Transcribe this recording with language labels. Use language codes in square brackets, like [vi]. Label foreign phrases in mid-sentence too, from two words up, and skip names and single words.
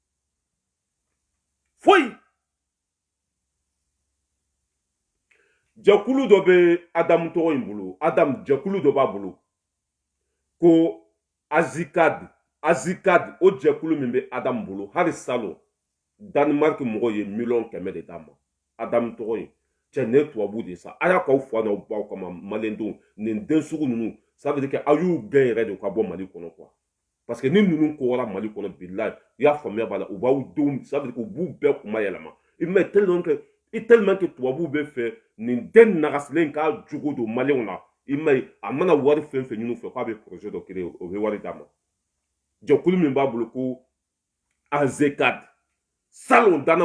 [bm] jɛkulu dɔ bɛ adamu tɔgɔ in bolo adamu jɛkulu dɔ b'a bolo ko azikad o jɛkulu min bɛ adamu bolo hali salon danimariki mɔgɔw ye 100 de d'a ma adamu tɔgɔ in cɛ ne tubabu de sa a y'a k'aw fa n'aw baw kama maliyɛndenw nin den sugu ninnu [fr] ça veut dire que [bm] aw y'u gɛn yɛrɛ de ka bɔ mali kɔnɔ quoi [fr] parce que [bm] ni ninnu kɔgɔra mali kɔnɔ bilahi i y'a faamuya b'a la u b'aw denw [fr] ça veut dire que [bm] u b'u bɛɛ kuma yɛlɛma i m'a ye [fr] tellement que [bm] tubabuw bɛ fɛ nin den nagasilen k'a jogo don maliyɛnw na i m'a ye a mana wari fɛn fɛn ɲini u fɛ k'a bɛ projet dɔ créer o bɛ wari d'a ma jɛkulu min b'a bolo ko azekad salon